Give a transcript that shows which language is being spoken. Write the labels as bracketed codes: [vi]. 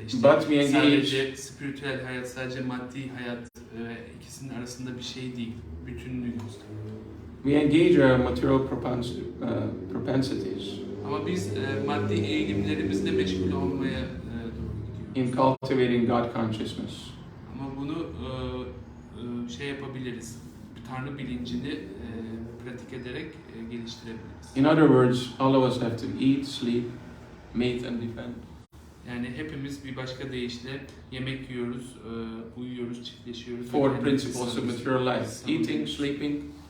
[tr] İşte [en] But we engage- [tr] sadece spiritüel hayat, sadece maddi hayat ikisinin arasında bir şey değil. Bütünlüğü gösteriyor. [en] We engage our material propensities [tr] Ama biz maddi eğilimlerimizle meşgul olmaya doğru gidiyoruz. [en] in cultivating God consciousness. [tr] Ama bunu şey yapabiliriz. Tanrı bilincini pratik ederek geliştirebiliriz. [en] In other words, all of us have to eat, sleep, mate and defend. [tr] Yani hepimiz bir başka deyişle yemek yiyoruz, uyuyoruz, çiftleşiyoruz. [en] Four [tr] Yani [en] principles of material life: eating, sleeping.